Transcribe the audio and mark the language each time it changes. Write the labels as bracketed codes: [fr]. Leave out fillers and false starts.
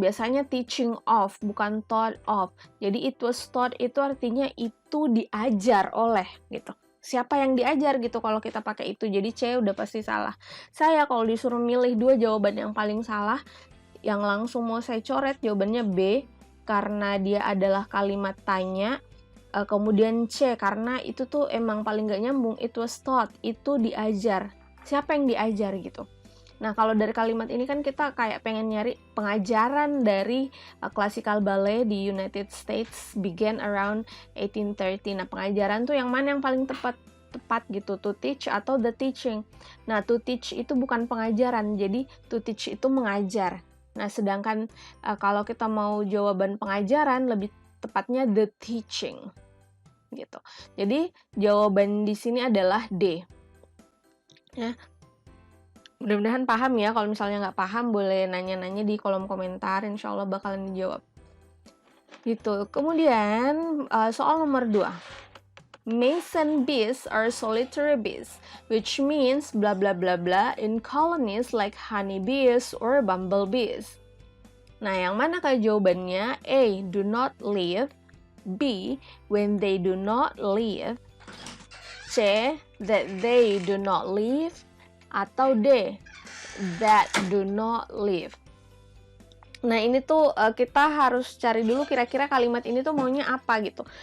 [id] Biasanya teaching of, bukan taught of. Jadi [en] it was taught [id] itu artinya itu diajar oleh gitu. Siapa yang diajar gitu kalau kita pakai itu. Jadi C udah pasti salah. Saya kalau disuruh milih 2 jawaban yang paling salah, yang langsung mau saya coret jawabannya B karena dia adalah kalimat tanya. Kemudian C karena itu tuh emang paling gak nyambung. [en] It was taught, [id] itu diajar. Siapa yang diajar gitu. Nah, kalau dari kalimat ini kan kita kayak pengen nyari pengajaran dari classical ballet di United States [en] began around 1830. [id] Nah, pengajaran tuh yang mana yang paling tepat gitu, to teach atau the teaching. Nah, to teach itu bukan pengajaran, jadi to teach itu mengajar. Nah, sedangkan kalau kita mau jawaban pengajaran, lebih tepatnya the teaching gitu. Jadi jawaban di sini adalah D. Ya. Mudah-mudahan paham ya. Kalau misalnya nggak paham boleh nanya-nanya di kolom komentar, insya Allah bakalan dijawab. Gitu. Kemudian soal nomor 2. [en] Mason bees are solitary bees, which means blah blah blah blah in colonies like honeybees or bumblebees. [id] Nah, yang manakah jawabannya? [en] A. Do not live. B. When they do not live. C. That they do not live. Atau D. That do not live. [id] Nah, ini tuh kita harus cari dulu kira-kira kalimat ini tuh maunya apa gitu.